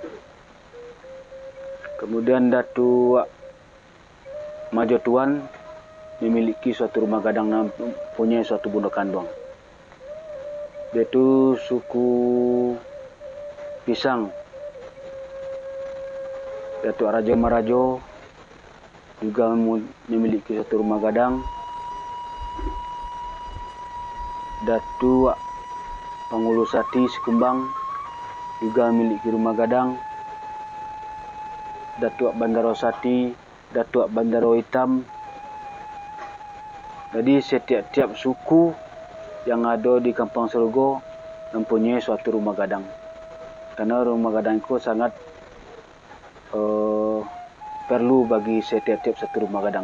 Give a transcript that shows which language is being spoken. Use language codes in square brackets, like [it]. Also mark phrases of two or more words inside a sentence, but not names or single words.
[id] Kemudian Datuk Majotuan memiliki suatu rumah gadang dan mempunyai suatu bundo kanduang. Yaitu suku Pisang, Datuk Raja Marajo juga memiliki satu rumah gadang. Datuk Panghulu Sati Sikumbang juga memiliki rumah gadang. Datuk Bandaro Sati, Datuk Bandaro Hitam. Jadi setiap suku yang ada di Kampung Sarogo mempunyai suatu rumah gadang. Karena rumah gadang itu sangat perlu bagi setiap satu rumah gadang.